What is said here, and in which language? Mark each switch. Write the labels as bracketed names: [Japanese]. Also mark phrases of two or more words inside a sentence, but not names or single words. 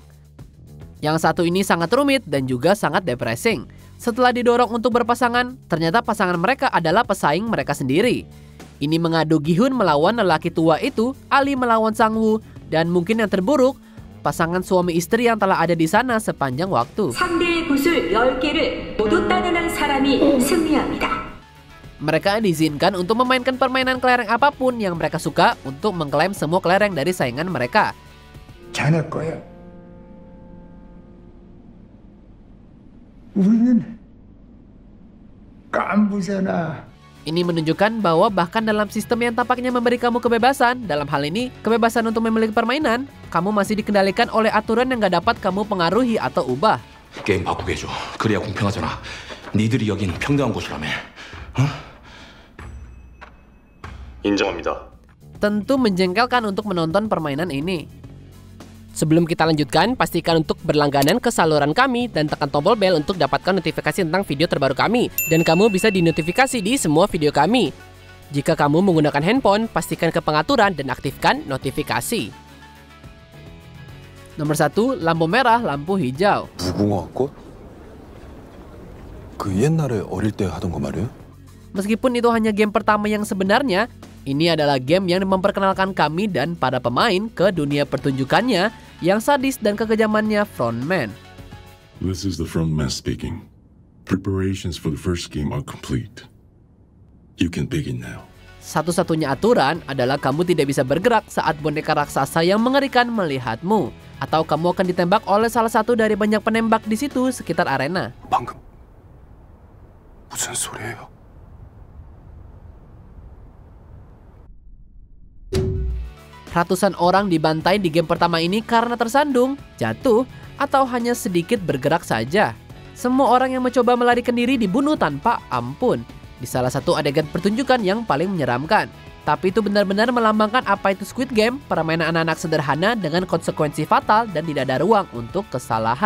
[Indonesian] Yang satu ini sangat rumit dan juga sangat depressing. Setelah didorong untuk berpasangan, ternyata pasangan mereka adalah pesaing mereka sendiri. Ini mengadu Gi-hun melawan lelaki tua itu, Ali melawan Sang-woo, dan mungkin yang terburuk, pasangan suami istri yang telah ada di sana sepanjang waktu. [Korean] 상대의 굿을 10개를 모두 따내는 사람이 승리합니다. [Indonesian] Mereka diizinkan untuk memainkan permainan kelereng apapun yang mereka suka untuk mengklaim semua kelereng dari saingan mereka. [Korean] 자네 거야. 우리는 깐부잖아. [Indonesian] Ini menunjukkan bahwa bahkan dalam sistem yang tampaknya memberi kamu kebebasan, dalam hal ini kebebasan untuk memiliki permainan, kamu masih dikendalikan oleh aturan yang gak dapat kamu pengaruhi atau ubah. [Korean] 게임 바꾸게 해줘. 그래야 공평하잖아. 니들이 여기는 평등한 곳이라며. 인정합니다. [Indonesian] Tentu menjengkelkan untuk menonton permainan ini. Sebelum kita lanjutkan, pastikan untuk berlangganan ke saluran kami dan tekan tombol bel untuk dapatkan notifikasi tentang video terbaru kami. Dan kamu bisa dinotifikasi di semua video kami. Jika kamu menggunakan handphone, pastikan ke pengaturan dan aktifkan notifikasi. Nomor 1, lampu merah, lampu hijau. [Korean] 무궁화 꽃? 그 옛날에 어릴 때 하던 거 말이야? [Indonesian] Meskipun itu hanya game pertama yang sebenarnya, ini adalah game yang memperkenalkan kami dan para pemain ke dunia pertunjukannya yang sadis dan kekejamannya frontman. [English] This is the frontman speaking. Preparations for the first game are complete. You can begin now. [Indonesian] Satu-satunya aturan adalah kamu tidak bisa bergerak saat boneka raksasa yang mengerikan melihatmu, atau kamu akan ditembak oleh salah satu dari banyak penembak di situ sekitar arena. [Korean] 방금 무슨 소리예요? [Indonesian] Ratusan orang dibantai di game pertama ini karena tersandung, jatuh, atau hanya sedikit bergerak saja. Semua orang yang mencoba melarikan diri dibunuh tanpa ampun. Di salah satu adegan pertunjukan yang paling menyeramkan. Tapi itu benar-benar melambangkan apa itu Squid Game, permainan anak-anak sederhana dengan konsekuensi fatal dan tidak ada ruang untuk kesalahan.